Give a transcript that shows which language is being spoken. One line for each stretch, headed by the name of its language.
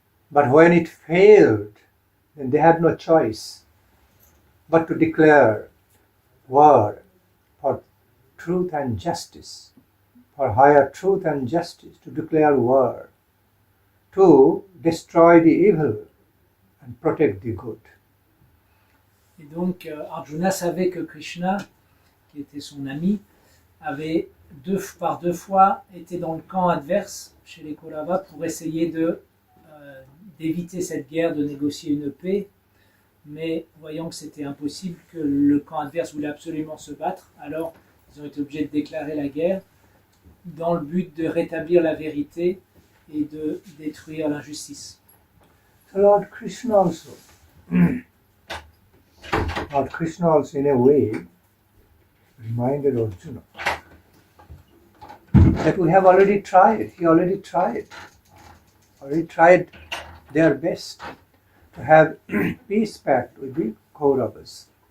English: But when it failed, then they had no choice but to declare war for truth and justice, for higher truth and justice, to declare war, to destroy the evil and protect the good.
French: Et donc Arjuna savait que Krishna, qui était son ami, avait par 2 fois été dans le camp adverse chez les Kauravas pour essayer d'éviter cette guerre, de négocier une paix, mais voyant que c'était impossible, que le camp adverse voulait absolument se battre, alors ils ont été obligés de déclarer la guerre dans le but de rétablir la vérité et de détruire l'injustice.
English: So Lord Krishna also in a way reminded Arjuna that we have already tried. He already tried their best to have peace pact with the Kauravas.